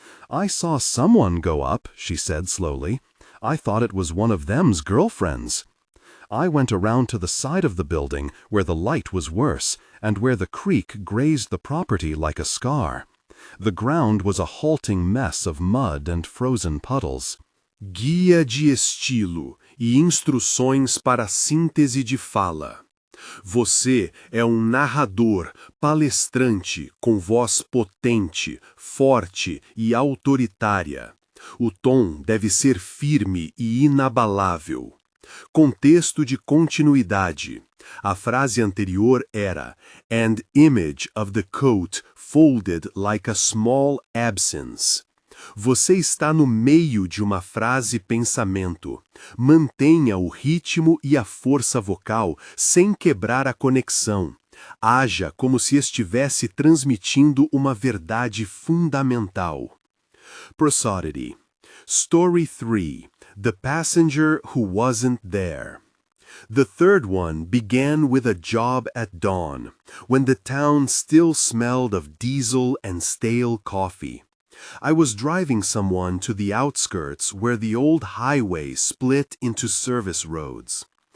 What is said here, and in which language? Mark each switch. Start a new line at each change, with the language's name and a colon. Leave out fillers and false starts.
English: "I saw someone go up," she said slowly. "I thought it was one of them's girlfriends." I went around to the side of the building where the light was worse and where the creek grazed the property like a scar. The ground was a halting mess of mud and frozen puddles.
Portuguese: Guia de estilo e instruções para síntese de fala. Você é narrador, palestrante, com voz potente, forte e autoritária. O tom deve ser firme e inabalável. Contexto de continuidade. A frase anterior era
English: "and image of the coat folded like a small absence".
Portuguese: Você está no meio de uma frase-pensamento. Mantenha o ritmo e a força vocal sem quebrar a conexão. Haja como se estivesse transmitindo uma verdade fundamental.
English: Prosody. Story 3. The Passenger Who Wasn't There. The third one began with a job at dawn, when the town still smelled of diesel and stale coffee. I was driving someone to the outskirts where the old highway split into service roads.